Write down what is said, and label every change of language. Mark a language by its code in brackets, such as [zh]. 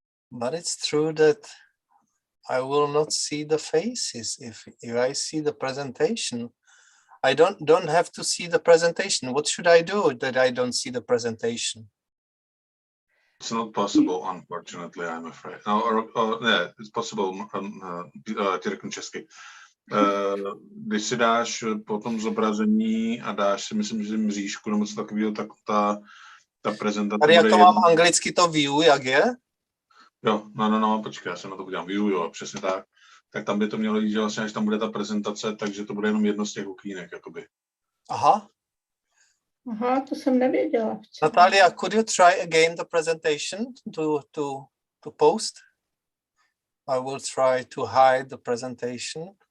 [en] But it's true that I will not see the faces if I see the presentation. I don't have to see the presentation. What should I do that I don't see the presentation? It's not possible, unfortunately, I'm afraid. No, yeah, it's possible, [cs] ti řeknu česky. Když si dáš po tom zobrazení a dáš si, myslím, že mřížku nebo něco takového, tak ta prezentace tady jak to mám anglicky to view, jak je? Jo, no, počkej, já se na to podívám. View, jo, přesně tak. Tak tam by to mělo jít, že vlastně, až tam bude ta prezentace, takže to bude jenom jedno z těch okýnek, jakoby. Aha, to jsem nevěděla. [en] Natalia, could you try again the presentation to post? I will try to hide the presentation.